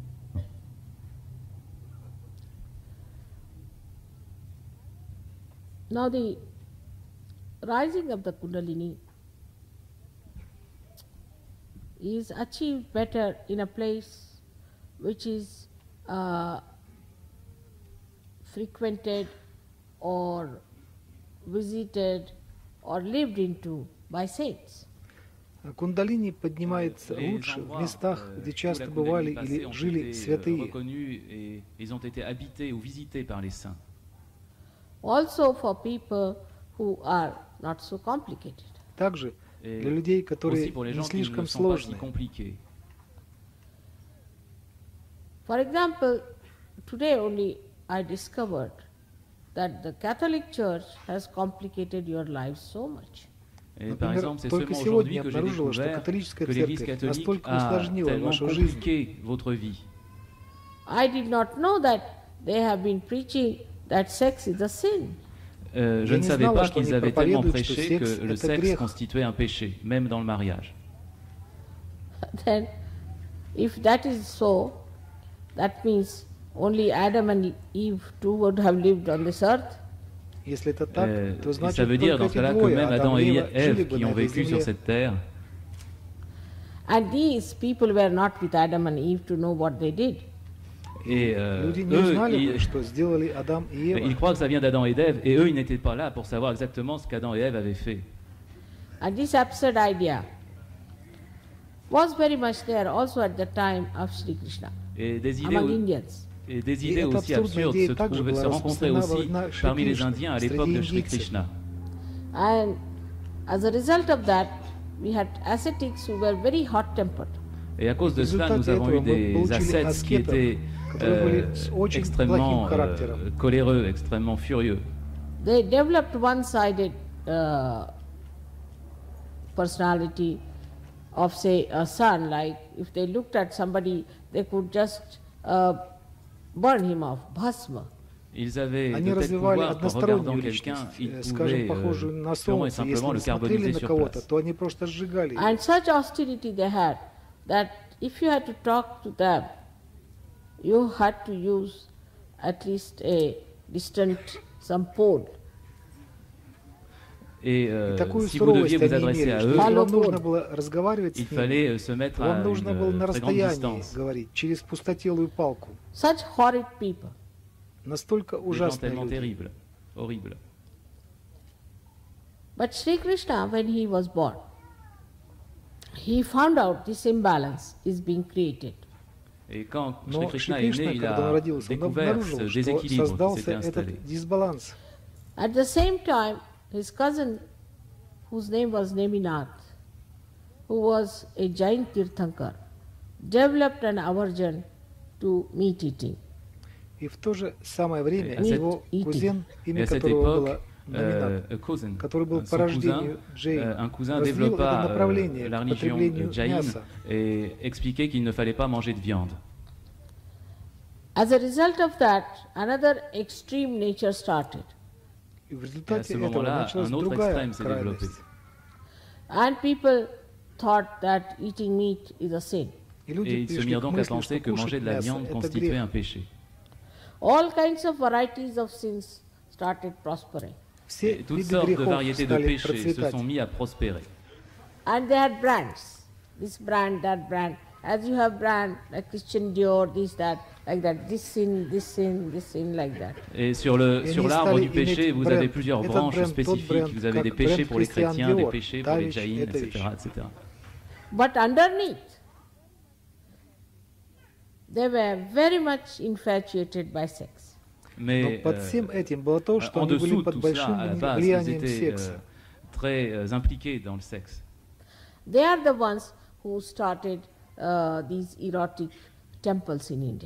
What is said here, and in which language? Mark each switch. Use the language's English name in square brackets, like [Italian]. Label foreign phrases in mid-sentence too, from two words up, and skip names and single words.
[English] Now the rising of the Kundalini is achieved better in a place which is frequented or visited or lived into by saints. [Russian] Кундалини поднимается лучше в местах, где часто бывали или жили святые. [French] Reconnus et ils ont été habités ou visités par les saints. [English] Also for people who are not so complicated. [Russian] Также [French] Et [Russian] для людей, которые [French] aussi pour les [Russian] не [French] gens qui ne [Russian] слишком [French] sont pas si [Russian] сложные. [French] compliqués. [English] For example, today only I discovered that the Catholic Church has complicated your life so much. [French] Et par [Russian] Например, [French] exemple, c'est [Russian] только [French] seulement [Russian] сегодня [French] aujourd'hui que j'ai [Russian] обнаружила, что [French] découvert [Russian] католическая [French] que l'Église [Russian] церковь [French] catholique [Russian] настолько [French] a [Russian] усложнила [French] tellement [Russian] вашу жизнь. [French] compliqué votre vie. [English] I did not know that they have been preaching that sex is a sin. [French] Je ne savais [Russian] знала, [French] pas [Russian] что они [French] qu'ils avaient tellement [Russian] проповедуют, что [French] prêché [Russian] секс [French] que le [Russian] это [French] sexe [Russian] грех. [French] constituait un péché, même dans le mariage. [English] Then, if that is so, that means only Adam and Eve too would have lived on this earth. [Russian] Если это так, то [French] Et [Russian] значит [French] ça veut dire [Russian] только [French] dans ce [Russian] эти [French] cas-là que [Russian] двое, [French] même [Russian] Адам [French] Adam [Russian] и [French] et [Russian] Ева, жили [French] Ève [Russian] бы [French] qui [Russian] на [French] ont [Russian] этой [French] vécu sur [Russian] земле. [French] cette terre, [English] And these people were not with Adam and Eve to know what they did. [French] et [Russian] Люди не [French] eux, [Russian] знали бы, что сделали Адам и [French] ils [Russian] Ева. [French] croient que ça vient d'Adam et d'Ève, et eux, ils n'étaient pas là pour savoir exactement ce qu'Adam et Ève avaient fait. [English] And this absurd idea was very much there also at the time of Shri Krishna [French] Et des idées, [English] among Indians. [French] et des [Russian] И [French] idées [Russian] эта [French] aussi [Russian] абсурдная [French] absurdes [Russian] идея [French] se, [Russian] также была [French] se rencontraient [Russian] распространена во [French] aussi [Russian] времена Шри [French] parmi les [Russian] Кришны, [French] Indiens à l'époque [Russian] среди [French] de Shri [Russian] индийцев. [French] Krishna. [English] And as a result of that, we had ascetics who were very hot-tempered. [French] Et à cause de [Russian] В [French] cela, nous [Russian] результате [French] avons [Russian] этого [French] eu [Russian] мы [French] des [Russian] получили [French] ascètes qui [Russian] аскетов, [French] étaient [Russian] которые были с очень [French] extrêmement [Russian] плохим характером. [French] coléreux, extrêmement furieux. [English] They developed one-sided personality of, say, a sun. Like if they looked at somebody, they could just burn him off, bhasma. [French] Ils avaient [Russian] Они [French] de tels [Russian] развивали [French] pouvoirs qu'en regardant [Russian] одностороннюю [French] quelqu'un, ils [Russian] личность, скажем, [French] pouvaient [Russian] похожую на [French] purement et [Russian] солнце. Если [French] simplement [Russian] они [French] le [Russian] смотрели [French] carboniser [Russian] на [French] sur [Russian] кого-то, [French] place. [Russian] то они просто сжигали. [English] And such austerity they had that if you had to talk to them, you had to use at least a distant, some pole. [French] Et [Russian] И такую [French] si vous deviez [Russian] суровость [French] vous [Russian] они [French] adresser [Russian] имели, [French] à [Russian] что [French] eux, [Russian] если вам нужно было разговаривать [French] il [Russian] с ними, [French] fallait se mettre à [Russian] вам нужно было [French] une [Russian] на [French] très grande [Russian] расстоянии [French] distance. [Russian] говорить, через пустотелую палку. [English] Such horrid people. [Russian] Настолько [French] Des gens [Russian] ужасные [French] tellement [Russian] люди. [French] terribles, horribles. [English] But Sri Krishna, when he was born, he found out this imbalance is being created. [French] Et quand Shri [Russian] Но [French] Krishna [Russian] Шри [French] est [Russian] Кришна, [French] né, il [Russian] когда он [French] a [Russian] родился, он [French] découvert [Russian] обнаружил, [French] ce [Russian] что [French] déséquilibre qui [Russian] создался [French] s'était installé. [Russian] этот дисбаланс. [English] At the same time, his cousin, whose name was Neminath, who was a Jain Tirthankar, developed an aversion to meat eating. [Russian] И в то же самое время [French] Et à [Russian] его кузен, [French] Et [Russian] имя [French] à cette [Russian] которого [French] époque, [Russian] было Номинат, [French] cousin, [Russian] который был [French] son [Russian] по рождению [French] cousin, [Russian] Джейн, [French] un cousin [Russian] развил это [French] développa [Russian] направление [French] la [Russian] к [French] religion [Russian] потреблению [French] Jain [Russian] мяса. [French] et expliquait qu'il ne fallait pas manger de viande. [English] As a result of that, another extreme nature started. [Russian] И в [French] Et à [Russian] результате [French] ce [Russian] этого [French] moment-là, [Russian] началась [French] un autre [Russian] другая [French] extrême s'est développé. [Russian] крайность. [English] And people thought that eating meat is a sin. [Russian] И [French] Et [Russian] люди [French] ils se [Russian] пришли [French] mirent [Russian] к [French] donc à [Russian] мысли, [French] penser [Russian] что [French] que manger [Russian] кушать [French] de la [Russian] мясо [French] viande [Russian] – это [French] constituait [Russian] грех. [French] un péché. [English] All kinds of varieties of sins started prospering. [Russian] Все [French] Et toutes [Russian] виды [French] sortes de [Russian] грехов [French] variétés de [Russian] стали [French] péchés se [Russian] процветать. [French] sont mis à prospérer. [English] And they had brands, this brand, that brand. As you have brand, like Christian Dior, this, that, like that, this sin, this sin, this sin, like that. [French] Et sur Et sur [Russian] они [French] l'arbre [Russian] стали du péché, иметь [French] vous бренд. avez plusieurs [Russian] Этот [French] branches [Russian] бренд, тот [French] spécifiques. [Russian] бренд, [French] Vous avez des [Russian] как [French] péchés [Russian] бренд pour les Christian [French] chrétiens, des [Russian] Dior, [French] péchés pour les [Russian] Тавич, [French] jaïns, [Russian] это [French] etc., [Russian] вещь. [French] etc. [English] But underneath, they were very much infatuated by sex. [Russian] Но [French] Mais [Russian] под всем этим было то, что [French] en [Russian] они были [French] dessous de [Russian] под [French] tout [Russian] большим [French] cela, à la base, ils [Russian] влиянием [French] étaient [Russian] секса. [French] très impliqués dans le sexe. [English] They are the ones who started these erotic temples in India.